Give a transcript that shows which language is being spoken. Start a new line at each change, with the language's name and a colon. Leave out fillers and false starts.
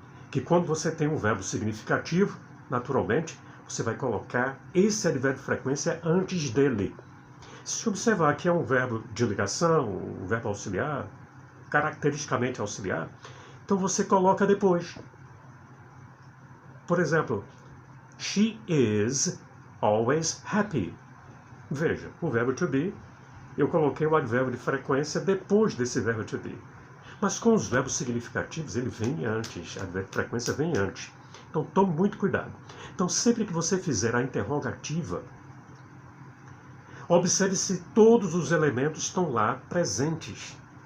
Portuguese: Que quando você tem um verbo significativo, naturalmente, você vai colocar esse advérbio de frequência antes dele. Se observar que é um verbo de ligação, um verbo auxiliar, caracteristicamente auxiliar, então você coloca depois. Por exemplo,
English: she is always happy.
Portuguese: Veja, o verbo to be, eu coloquei o advérbio de frequência depois desse verbo to be. Mas com os verbos significativos, ele vem antes, a advérbio de frequência vem antes. Então tome muito cuidado. Então sempre que você fizer a interrogativa, observe se todos os elementos estão lá presentes.